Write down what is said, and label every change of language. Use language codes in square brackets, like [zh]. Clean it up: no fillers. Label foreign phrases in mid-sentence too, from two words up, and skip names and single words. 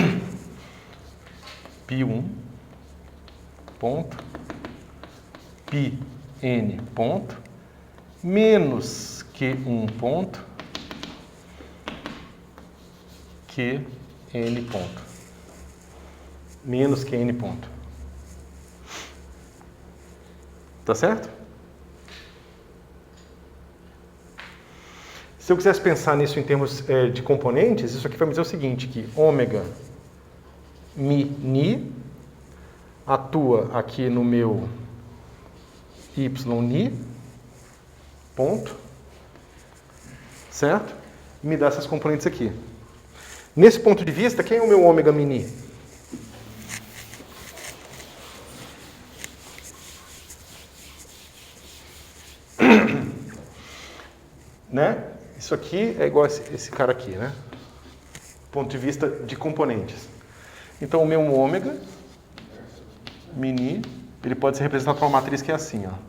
[pt] π1 ponto πn ponto menos q1 ponto qn ponto. Menos qn ponto. Tá certo? Se eu quisesse pensar nisso em termos de componentes, isso aqui vai me dizer o seguinte, que ômega mi ni atua aqui no meu y ni, ponto, certo? E me dá essas componentes aqui. Nesse ponto de vista, quem é o meu ômega mi ni? Né? Isso aqui é igual a esse cara aqui, né? Ponto de vista de componentes. Então, o meu ômega mini, ele pode ser representado por uma matriz que é assim, ó.